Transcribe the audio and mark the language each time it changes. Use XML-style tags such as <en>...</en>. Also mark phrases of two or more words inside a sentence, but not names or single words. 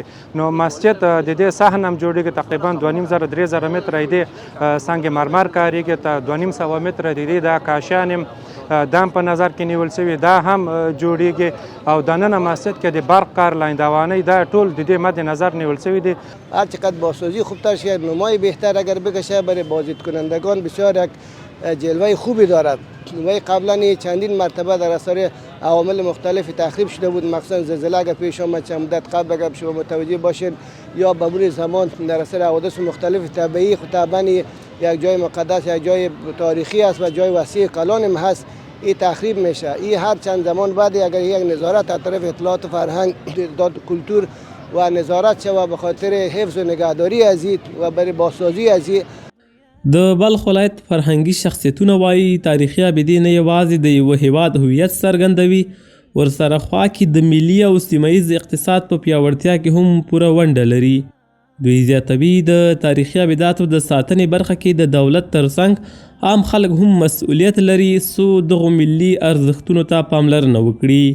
<ps>نو مسجد د دې صحن هم جوړېږي، تقریبا 2500-3000 متره د سنگ مرمر کارېږي، 2500 متره د دې دا کاشیان هم دام په نظر کې نیول شوي دا هم جوړیږي او دننه مسجد کې د برق کار لاندوانۍ دا ټول د دې مد نظر نیول شوی دی.</ps> <fa>هر چقدر بازسازی خوبتر شد، نمای بهتر اگر بکشه برای بازدید کنندگان بسیار یک جلوه خوبی دارد. وی قبلا چندین مرتبه در اثر عوامل مختلف تخریب شده بود، مخصوصا زلزله اگر پیش آمد چند مدت قبل اگر شما متوجه باشید یا به مرور زمان در اثر حوادث مختلف طبیعی خطابا یک جای مقدس یک جای تاریخی است و جای وسیع کلان هم هست، این تخریب میشه. این هر چند زمان بعد اگر یک نظارت از طرف اطلاعات و فرهنگ کلتور و نظارت شود به خاطر حفظ و نگهداری از این و برای بازسازی از این.</fa> <ps>د بلخ ولایت فرهنګي شخصیتونه وایي تاریخي ابدې نه یوازې د یوه هیواد هویت څرګندوي، ورسره خوا کې د ملي او سیمهیز اقتصاد په پیاوړتیا کې هم پوره ونډه لري. دوی زیاتوي د تاریخي ابداتو د ساتنې برخه کې د دولت ترڅنګ عام خلک هم مسؤلیت لري څو دغو ملي ارزښتونو ته پاملرنه وکړي.</ps>